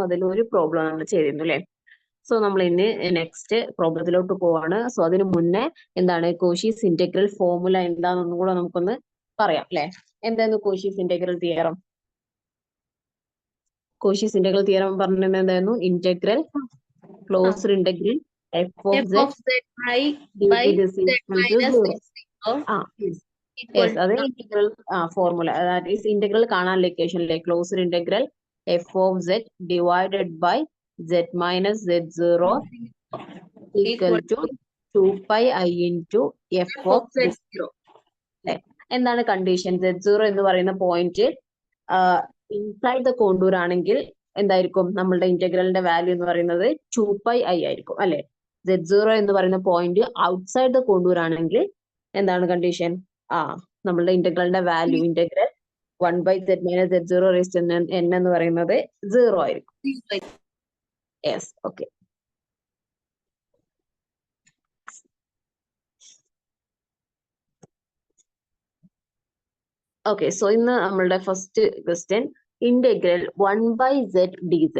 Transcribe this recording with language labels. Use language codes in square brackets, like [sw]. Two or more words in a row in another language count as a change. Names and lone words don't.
[ml] അതിൽ ഒരു പ്രോബ്ലം നമ്മൾ ചെയ്തിരുന്നു അല്ലെ. സോ നമ്മൾ ഇന്ന് നെക്സ്റ്റ് പ്രോബ്ലത്തിലോട്ട് പോവാണ്. സോ അതിന് മുന്നേ എന്താണ് [en] Cauchy's integral formula [ml] എന്താണെന്നും കൂടെ നമുക്കൊന്ന് പറയാം അല്ലെ. എന്തായിരുന്നു [en] Cauchy's integral theorem? Cauchy's integral theorem [ml] പറഞ്ഞത് എന്തായിരുന്നു? [en] integral closed integral f of z by this is z equal to minus 0. z0 Yes, [ml] അത് [en] integral formula. that is integral [ml] കാണാനുള്ള ഇക്വേഷനിലെ [en] closed integral f of z divided by z minus z0 equal to 2 pi I into f of z0. [ml] എന്താണ് കണ്ടീഷൻ? z0 എന്ന് പറയുന്ന പോയിന്റ് [en] inside the contour [ml] ആണെങ്കിൽ എന്തായിരിക്കും നമ്മളുടെ ഇന്റഗ്രലിന്റെ വാല്യൂ എന്ന് പറയുന്നത് 2 pi I ആയിരിക്കും അല്ലെ. z0 എന്ന് പറയുന്ന പോയിന്റ് [en] outside the contour [ml] ആണെങ്കിൽ എന്താണ് കണ്ടീഷൻ? നമ്മളുടെ ഇന്റഗ്രലിന്റെ വാല്യൂ [en] integral 1 by z minus z0 raised to n [ml] എന്ന് പറയുന്നത് 0 ആയിരിക്കും. [en] yes, okay. okay, [ml] സോ ഇന്ന് നമ്മളുടെ [en] first question integral 1 by z dz.